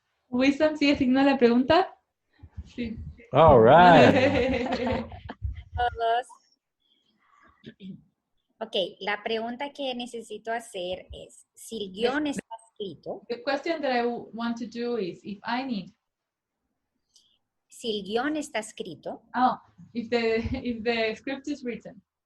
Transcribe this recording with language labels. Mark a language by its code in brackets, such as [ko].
[es] Wisam, ¿sigue asignada la pregunta? Sí. [en] All right. [es] Todos. Ok, la pregunta que necesito hacer es, si el guión está escrito, [en] The question that I want to do is, if I need, [es] si el guión está escrito, [en] if the script is written,